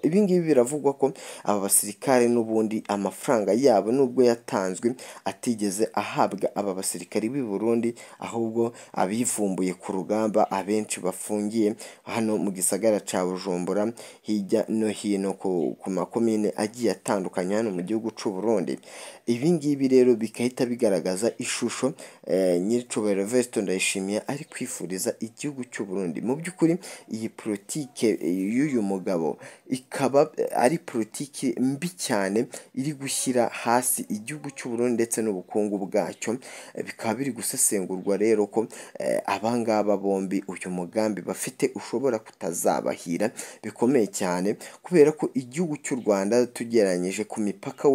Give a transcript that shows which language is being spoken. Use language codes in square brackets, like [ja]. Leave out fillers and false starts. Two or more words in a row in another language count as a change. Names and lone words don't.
[rw] Ibi ngibi biravugwa ko aba basirikare n'ubundi amafaranga yabo nubwo yatanzwe atigeze ahabwa aba basirikari b'i Burundi, ahubwo abivumbuye ku rugamba abenshi bafungiye hano mu gisagara ca Bujumbura, hirya no hino ku makomine agiye atandukanye hano mu gihugu cy'u Burundi. Ibi ngibi rero bikahita bigaragaza ishusho nyiricubahiro Evariste Ndayishimiye ari kwifuriza igihugu cy'u Burundi. Mu by'ukuri iyi politike y'uyu mugabo ikaba ari politiki mbi cyane, iri gushyira hasi igihugu cy'u Burundi ndetse n'ubukungu bwacyo. Bikaba biri gusesengurwa rero ko abangaba bombi uyu mugambi bafite ushobora kutazabahira bikomeye cyane, kubera ko igihugu cy'u Rwanda tugereranyije ku mipaka,